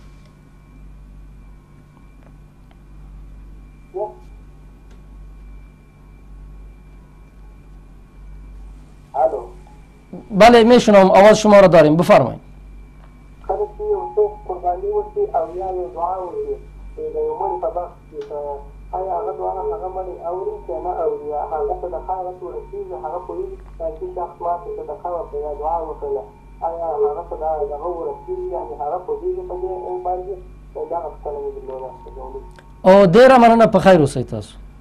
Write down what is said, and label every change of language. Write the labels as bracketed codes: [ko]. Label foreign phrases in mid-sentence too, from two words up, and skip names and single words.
[fa] بله میشنم، آواز شما را داریم، بفرمایید. [ps] آیا هغه دعا هغه باندې اوري که نه اوري، هغه صدقه هغه ته ورسېږي، هغه پوهېږي چې شخص ماته صدقه وکړه یا دعا وکړله، آیا هغه ته دغه ورسېږي، یعنې هغه پوهېږي په دې باندې؟ دغه پوښتنه مې درلوده. او ډېره مننه، په خیر اوسئ تاسو.